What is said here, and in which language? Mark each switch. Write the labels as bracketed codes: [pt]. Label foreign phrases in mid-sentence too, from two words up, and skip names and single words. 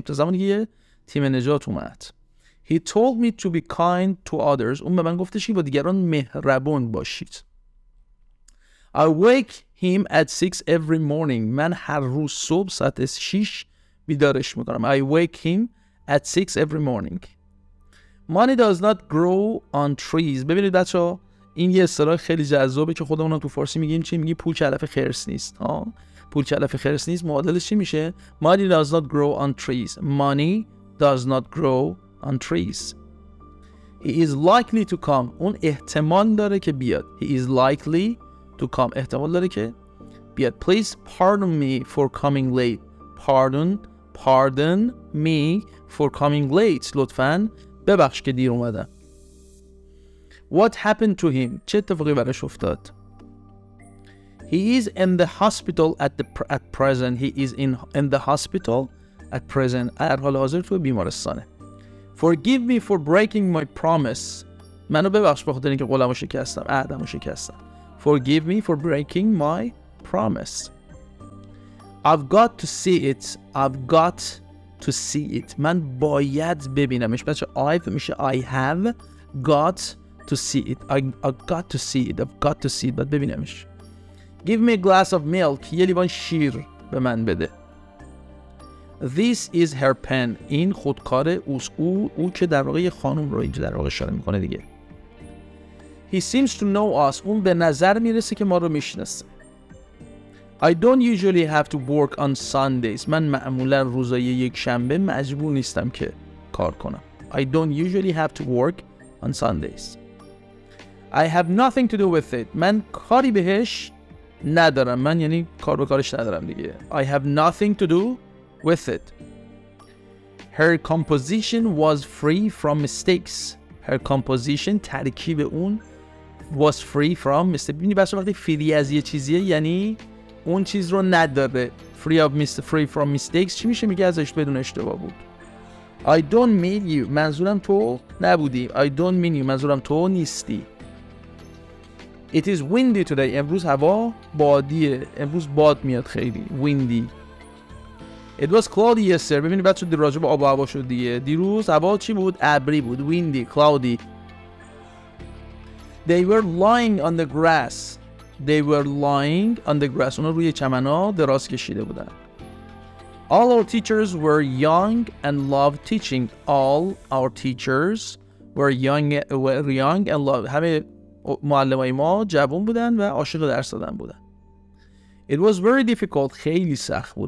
[fa] تا زمانی که یه تیم نجات اومد. [en] He told me to be kind to others. [fa] اون به من گفتش که با دیگران مهربان باشید. [en] I wake him at 6 every morning. [fa] من هر روز صبح ساعت 6 بیدارش میکنم. [en] I wake him at 6 every morning. Money does not grow on trees. [fa] ببینید بچه‌ها این یه اصطلاح خیلی جذابه که خودمون تو فارسی میگیم چی؟ میگیم پول علف خرس نیست. پول علف خرس نیست. معادلش چی میشه؟ [en] Money does not grow on trees. Money does not grow on trees. He is likely to come. [fa] اون احتمال داره که بیاد. [en] He is likely to come. [fa] احتمال داره که بیاد. [en] Please pardon me for coming late. Pardon me for coming late. [fa] لطفاً ببخش که دیر اومدم. [en] What happened to him? [fa] چه اتفاقی براش افتاد؟ [en] He is in the hospital at present. He is in the hospital at present. [fa] در حال حاضر تو بیمارستانه. [en] Forgive me for breaking my promise. [fa] منو ببخش به خاطر اینکه قولمو شکستم. عهدمو شکستم. [en] Forgive me for breaking my promise. I've got to see it. I've got to see it. [fa] من باید ببینمش. بچه [en] I've میشه I have got to see it. I've got to see it. I've got to see it. [fa] باید ببینمش. [en] Give me a glass of milk. [fa] یه لیوان شیر به من بده. [en] This is her pen. [fa] این خودکار اوست. او که در واقع یه خانم رو اینجا در واقع اشاره میکنه دیگه. [en] He seems to know us. [fa] اون به نظر میرسه که ما رو میشناسه. [en] I don't usually have to work on Sundays. [fa] من معمولا روزای یک شنبه مجبور نیستم که کار کنم. [en] I don't usually have to work on Sundays. I have nothing to do with it. [fa] من کاری بهش ندارم. من یعنی کار به کارش ندارم دیگه. [en] I have nothing to do with it. Her composition was free from mistakes. Her composition [fa] ترکیب اون [en] was free from mistakes. [fa] ببینی بچه وقتی فری از یه چیزیه یعنی اون چیز رو نداره. [en] free from mistakes چی میشه؟ [fa] میگه ازش بدون اشتباه بود. [en] I don't mean you. [fa] منظورم تو نبودی. [en] I don't mean you. [fa] منظورم تو نیستی. [en] It is windy today. [fa] امروز هوا بادیه. امروز باد میاد خیلی. windy. [en] It was cloudy yesterday. [fa] ببینید بچه راجع به آب و هوا شد دیگه. دیروز هوا چی بود؟ ابری بود. [en] windy, cloudy. They were lying on the grass. They were lying on the grass. [fa] اونا روی چمن‌ها دراز کشیده بودن. [en] All our teachers were young and loved teaching. All our teachers were young and loved. [fa] همه معلمای ما جوان بودن و عاشق درس دادن بودن. [en] It was very difficult. [fa] خیلی سخت بود.